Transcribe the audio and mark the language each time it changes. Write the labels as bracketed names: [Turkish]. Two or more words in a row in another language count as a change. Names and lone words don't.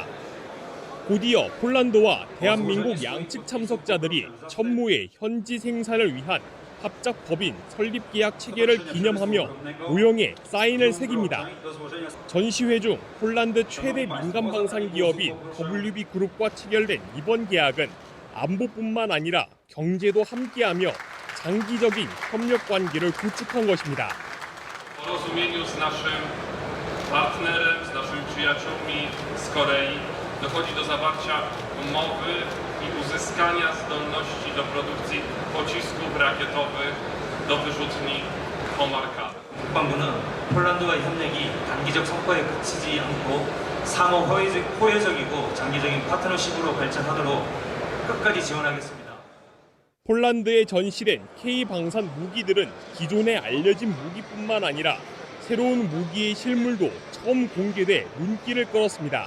[Korean] 곧이어 폴란드와 대한민국 양측 참석자들이 천무의 현지 생산을 위한 합작 법인 설립 계약 체결을 기념하며 모형에 사인을 새깁니다. 전시회 중 폴란드 최대 민간 방산 기업인 WB그룹과 체결된 이번 계약은 안보뿐만 아니라 경제도 함께하며 장기적인 협력 관계를 구축한 것입니다. [Polish] porozumieniu z naszym partnerem, z naszymi przyjaciółmi z Korei dochodzi do zawarcia umowy i uzyskania zdolności do produkcji pocisków rakietowych do wyrzutni Homar-K. [Korean] 국방부는 폴란드와의 협력이 단기적 성과에 그치지 않고 상호 호혜적이고 장기적인 파트너십으로 발전하도록 끝까지 지원하겠습니다. 폴란드에 전시된 K-방산 무기들은 기존에 알려진 무기뿐만 아니라 새로운 무기의 실물도 처음 공개돼 눈길을 끌었습니다.